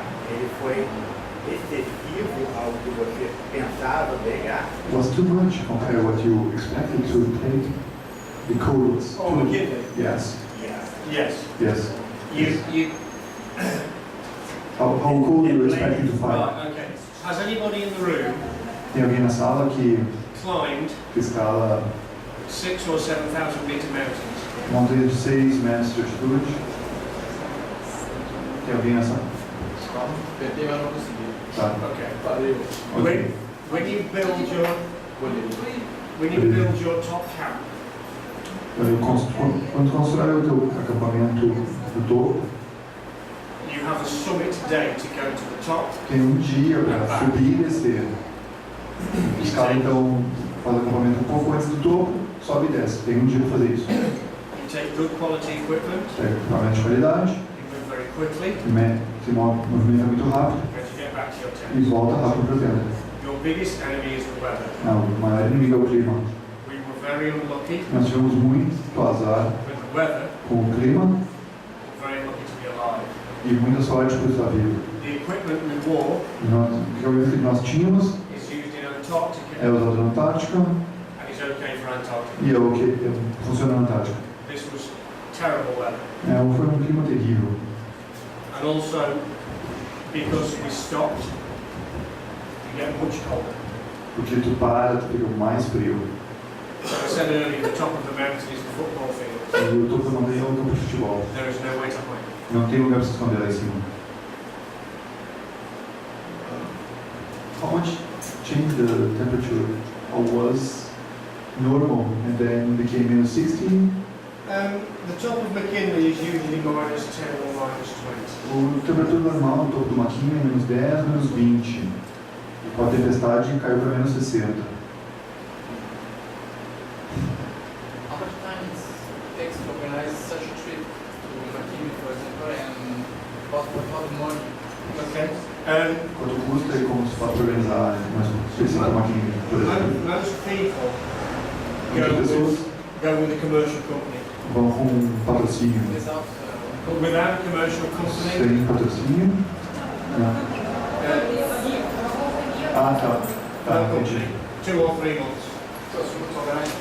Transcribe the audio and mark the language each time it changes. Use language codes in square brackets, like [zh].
[pt] ele foi excessivo ao que você pensava pegar? [en] was too much compared to what you expected to take. The cold was Oh, too McKinley? Yes, Yes. yes. You. How cold you were expecting to find? Right. Okay. Has anybody in the room [pt] Tem alguém na sala que [en] climbed [pt] escala [en] 6,000 or 7,000 meter mountains? [pt] montanhas de 6 metros de altitude? Tem alguém na sala? Tentei, mas não consegui. Tá. [en] Okay. [pt] Parei. Ok. [en] When you build your top camp, [pt] Quando constrói o teu acampamento no topo, [en] you have a summit day to go to the top. [pt] tem um dia para subir e descer. Os caras então fazem o acampamento um pouco antes do topo, sobe e desce. Tem um dia para fazer isso. [en] You take good quality equipment. [pt] Pega equipamento de qualidade, [en] You move very quickly. [pt] se movimenta muito rápido [en] And you get back to your [pt] e [en] tent. [pt] volta rápido para a tenda. [en] Your biggest enemy is the weather. [pt] O maior inimigo é o clima. [en] We were very unlucky [pt] Nós tivemos muito azar [en] with the weather, [pt] com o clima [en] very lucky to be alive. [pt] e muita sorte por estar vivo. [en] The equipment we wore [pt] O equipamento que nós tínhamos [en] is used in Antarctica [pt] é usado na Antártica [en] and is okay for Antarctica. [pt] e é o que funciona na Antártica. [en] This was terrible weather. [pt] Foi um clima terrível. [en] And also, because we stopped, you get much colder. [pt] Porque tu para, tu fica mais frio. [en] So I said earlier, the top of the mountain is the football field. [pt] E o topo da montanha é um campo de futebol. [en] There is no way to hide. [pt] Não tem lugar para se esconder lá em cima. [en] How much changed the temperature? Or was normal and then became minus 16? The top of McKinley is usually minus 10 or minus 20. [pt] O temperatura normal no topo do Maquinha é menos 10, menos 20. E com a tempestade caiu para menos 60. [en] How much time it takes to organize such a trip to McKinney, for example, and what about money? Okay. [pt] Quanto custa e como se faz para organizar uma expedição para Maquinha, por exemplo? [en] Most people [pt] Muitas pessoas [en] go with a commercial company. [pt] vão com patrocínio. [en] Without But without a commercial company, [pt] Sem patrocínio? Não. Tá, [en] no [pt] entendi. [en] company, 2 or 3 months. so it's good to organize.